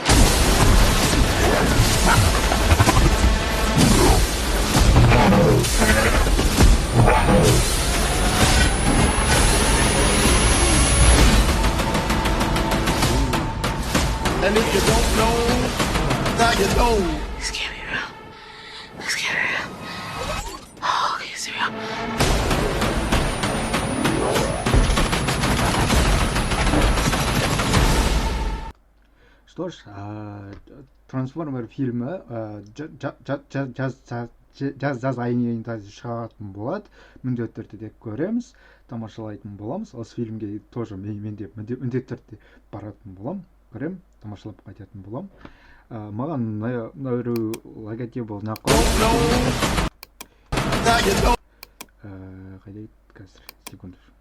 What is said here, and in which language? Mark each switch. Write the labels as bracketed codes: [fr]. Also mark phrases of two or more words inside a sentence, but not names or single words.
[en] And if you don't know, now you know. This can't be real. This can't be real. Oh, okay, it's real. [ru] Что ж, [kk] Трансформер фильмі жаз айында шығатын болады. Міндетті түрде көреміз, тамашалайтын боламыз. Осы фильмге тоже мен де міндетті түрде баратын болам. Көрем, тамашалап қайтатын болам. Маған мына логотипі ұнап қайда қазір секунд.